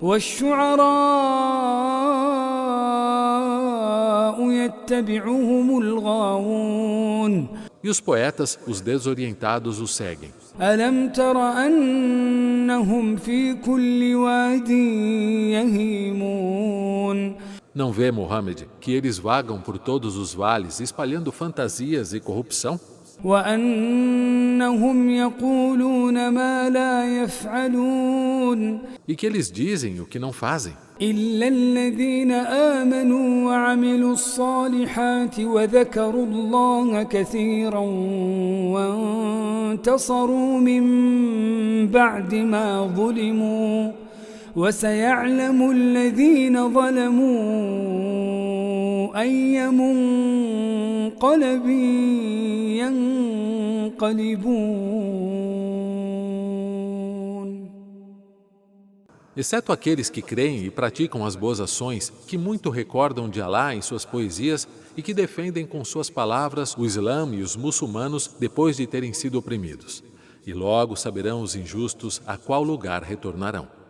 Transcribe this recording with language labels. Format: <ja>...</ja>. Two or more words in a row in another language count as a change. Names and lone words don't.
<ar>والشعراء يتبعهم الغاوون</ar> <pt>E os poetas, os desorientados, os seguem.</pt> <ar>ألم تر أنهم في كل واد يهيمون</ar> <pt>Não vê, Muhammad, que eles vagam por todos os vales espalhando fantasias e corrupção?</pt> <ar>وأنهم يقولون ما لا يفعلون</ar> <pt>E que eles dizem o que não fazem?</pt> <ar>إلا الذين آمنوا وعملوا الصالحات وذكروا الله كثيرا وانتصروا من بعد ما ظلموا وسيعلم الذين ظلموا أي منقلب ينقلبون.</ar> <pt>Exceto aqueles que creem e praticam as boas ações, que muito recordam de Alá em suas poesias e que defendem com suas palavras o Islã e os muçulmanos depois de terem sido oprimidos. E logo saberão os injustos a qual lugar retornarão.</pt>